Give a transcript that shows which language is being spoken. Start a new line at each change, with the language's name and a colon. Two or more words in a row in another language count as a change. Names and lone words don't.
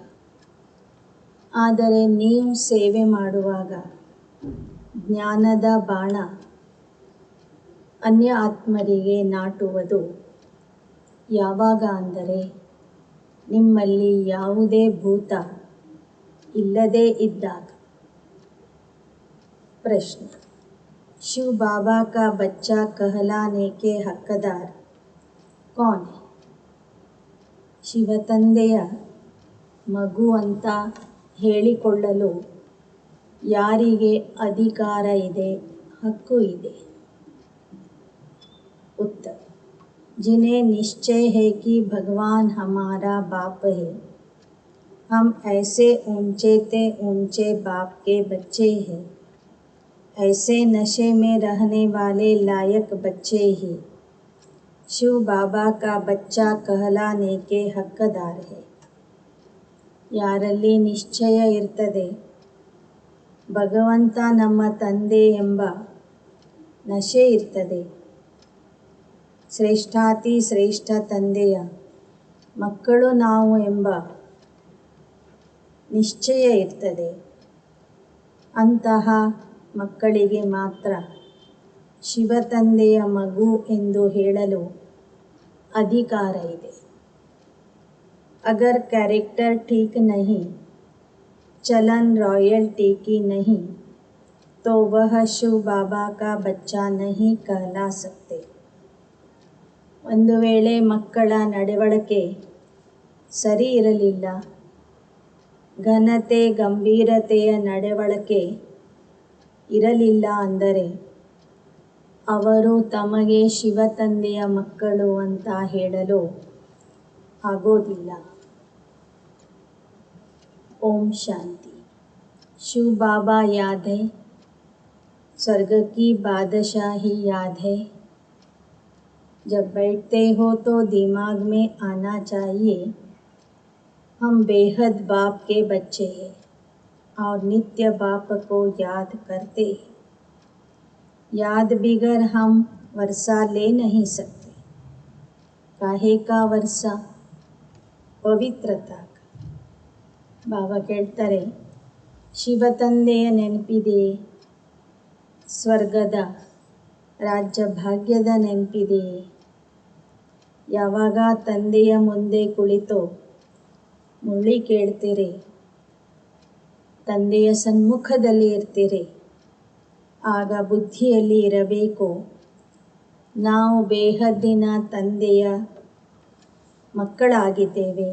Kannada: ಆದರೆ ನೀವು ಸೇವೆ ಮಾಡುವಾಗ ಜ್ಞಾನದ ಬಾಣ ಅನ್ಯ ಆತ್ಮರಿಗೆ ನಾಟುವುದು ಯಾವಾಗ ಅಂದರೆ ನಿಮ್ಮಲ್ಲಿ ಯಾವುದೇ ಭೂತ ಇಲ್ಲದೇ ಇದ್ದಾಗ.
Hindi: प्रश्न: शिव बाबा का बच्चा कहलाने के हकदार कौन है?
Kannada: ಶಿವತಂದೆಯ ಮಗು ಅಂತ ಹೇಳಿಕೊಳ್ಳಲು ಯಾರಿಗೆ ಅಧಿಕಾರ ಇದೆ, ಹಕ್ಕು ಇದೆ?
Hindi: उत्तर: जिन्हें निश्चय है कि भगवान हमारा बाप है, हम ऐसे ऊंचे ते ऊंचे बाप के बच्चे हैं, ऐसे नशे में रहने वाले लायक बच्चे ही शिव बाबा का बच्चा कहलाने के हकदार है.
Kannada: ಯಾರಲ್ಲಿ ನಿಶ್ಚಯ ಇರ್ತದೆ, ಭಗವಂತ ನಮ್ಮ ತಂದೆ ಎಂಬ ನಶೆ ಇರ್ತದೆ, ಶ್ರೇಷ್ಠಾತಿ ಶ್ರೇಷ್ಠ ತಂದೆಯ ಮಕ್ಕಳು ನಾವು ಎಂಬ ನಿಶ್ಚಯ ಇರ್ತದೆ, ಅಂತಹ ಮಕ್ಕಳಿಗೆ ಮಾತ್ರ ಶಿವತಂದೆಯ ಮಗು ಎಂದು ಹೇಳಲು ಅಧಿಕಾರ ಇದೆ.
Hindi: अगर कैरेक्टर ठीक नहीं, चलन रॉयल्टी की नहीं, तो वह शिव बाबा का बच्चा नहीं कहला सकते.
Kannada: ಒಂದು ವೇಳೆ ಮಕ್ಕಳ ನಡವಳಿಕೆ ಸರಿ ಇರಲಿಲ್ಲ, ಘನತೆ ಗಂಭೀರತೆಯ ನಡವಳಿಕೆ ಇರಲಿಲ್ಲ ಅಂದರೆ ಅವರು ತಮಗೆ ಶಿವತಂದೆಯ ಮಕ್ಕಳು ಅಂತ ಹೇಳಲು ಆಗೋದಿಲ್ಲ.
Hindi: ओम शांति. शिव बाबा याद है, स्वर्ग की बादशाही याद है. जब बैठते हो तो दिमाग में आना चाहिए, हम बेहद बाप के बच्चे हैं और नित्य बाप को याद करते हैं. याद बिगर हम वर्षा ले नहीं सकते. काहे का वर्षा? पवित्रता का.
Kannada: ಬಾಬಾ ಕೇಳ್ತಾರೆ, ಶಿವ ತಂದೆಯ ನೆನಪಿದೆಯೇ? ಸ್ವರ್ಗದ ರಾಜ್ಯ ಭಾಗ್ಯದ ನೆನಪಿದೆಯೇ? ಯಾವಾಗ ತಂದೆಯ ಮುಂದೆ ಕುಳಿತು ಮುರಳಿ ಕೇಳ್ತೀರಿ, ತಂದೆಯ ಸನ್ಮುಖದಲ್ಲಿ ಇರ್ತೀರಿ, ಆಗ ಬುದ್ಧಿಯಲ್ಲಿ ಇರಬೇಕು, ನಾವು ಬೇಹದ್ದಿನ ತಂದೆಯ ಮಕ್ಕಳಾಗಿದ್ದೇವೆ.